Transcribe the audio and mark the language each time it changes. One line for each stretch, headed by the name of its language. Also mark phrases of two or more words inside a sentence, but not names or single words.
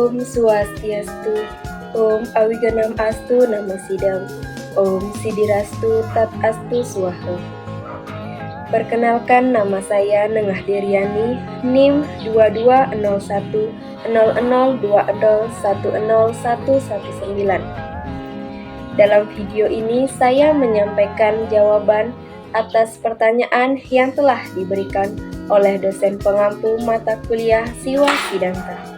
Sanskrit: Swastiastu, Om Awiganam Astu Namo Sidam, Om Sidirastu Tat Astu Swaha.
Indonesian: Perkenalkan, nama saya Nengah Diriani, NIM 22010020101119. Dalam video ini saya menyampaikan jawaban atas pertanyaan yang telah diberikan oleh dosen pengampu mata kuliah Siwa Sidanta.